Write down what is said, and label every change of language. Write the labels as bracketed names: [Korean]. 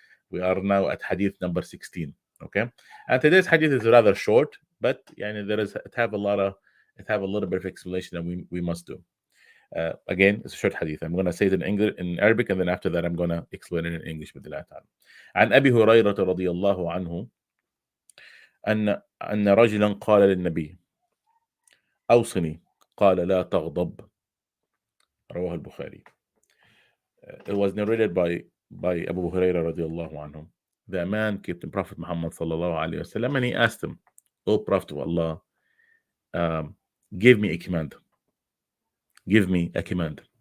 [English] We are now at hadith number 16. Okay. And today's hadith is rather short, but it have a little bit of explanation that we must do. Again, it's a short hadith. I'm going to say it in English, in Arabic, and then after that I'm going to explain it in English with Allah ta'ala. [Arabic] عن أبي هريرة رضي الله عنه أن رجلا قال للنبي أوصني قال لا تغضب. رواه البخاري. [English] It was narrated by Abu Hurairah radiallahu anhu. The man came to Prophet Muhammad sallallahu alayhi wasallam and he asked him, "O Prophet of Allah, give me a command. Give me a command."